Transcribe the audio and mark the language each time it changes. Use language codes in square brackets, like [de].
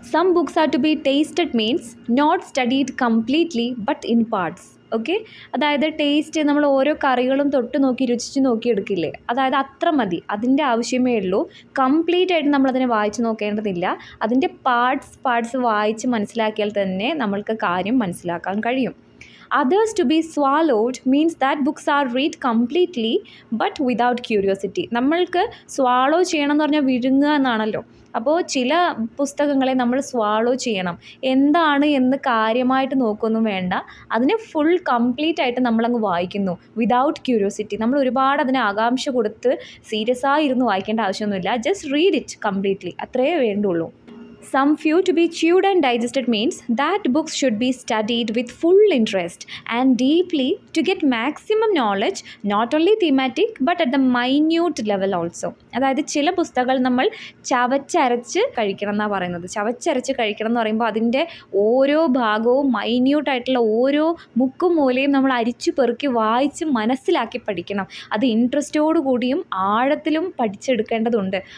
[en] Some books are to be tasted means not studied completely but in parts. [ml] Okay, അതായത് taste നമ്മൾ ഓരോ കറികളും തൊട്ട് നോക്കി രുചിച്ച് നോക്കി എടുക്കില്ലേ, അതായത് അത്ര മതി, അതിൻ്റെ ആവശ്യമേ ഉള്ളൂ. കംപ്ലീറ്റ് ആയിട്ട് നമ്മളതിനെ വായിച്ച് നോക്കേണ്ടതില്ല. അതിൻ്റെ പാർട്സ് വായിച്ച് മനസ്സിലാക്കിയാൽ തന്നെ നമ്മൾക്ക് കാര്യം മനസ്സിലാക്കാൻ കഴിയും. [en] Others to be swallowed means that books are read completely but without curiosity. [ml] നമ്മൾക്ക് സ്വാളോ ചെയ്യണം എന്ന് പറഞ്ഞാൽ വിഴുങ്ങുക എന്നാണല്ലോ. അപ്പോൾ ചില പുസ്തകങ്ങളെ നമ്മൾ സ്വാളോ ചെയ്യണം. എന്താണ് എന്ന് കാര്യമായിട്ട് നോക്കൊന്നും വേണ്ട, അതിനെ ഫുൾ കംപ്ലീറ്റ് ആയിട്ട് നമ്മളങ്ങ് വായിക്കുന്നു [en] Without curiosity. [ml] നമ്മൾ ഒരുപാട് അതിന് ആകാംക്ഷ കൊടുത്ത് സീരിയസ് ആയി ഇരുന്ന് വായിക്കേണ്ട ആവശ്യമൊന്നുമില്ല. [en] just read it completely, [ml] അത്രയേ വേണ്ടുള്ളൂ. [en] Some few to be chewed and digested means that books should be studied with full interest and deeply to get maximum knowledge, not only thematic but at the minute level also. [ml] അതായത് ചില പുസ്തകങ്ങൾ നമ്മൾ ചവച്ചരച്ച് കഴിക്കണം എന്നാണ് പറയുന്നത്. ചവച്ചരച്ച് കഴിക്കണം എന്ന് പറയുമ്പോൾ അതിൻ്റെ ഓരോ ഭാഗവും മൈന്യൂട്ടായിട്ടുള്ള ഓരോ മുക്കും മൂലയും നമ്മൾ അരിച്ചു പെറുക്കി വായിച്ച് മനസ്സിലാക്കി പഠിക്കണം. അത് ഇൻട്രസ്റ്റോടു കൂടിയും ആഴത്തിലും പഠിച്ചെടുക്കേണ്ടതുണ്ട്.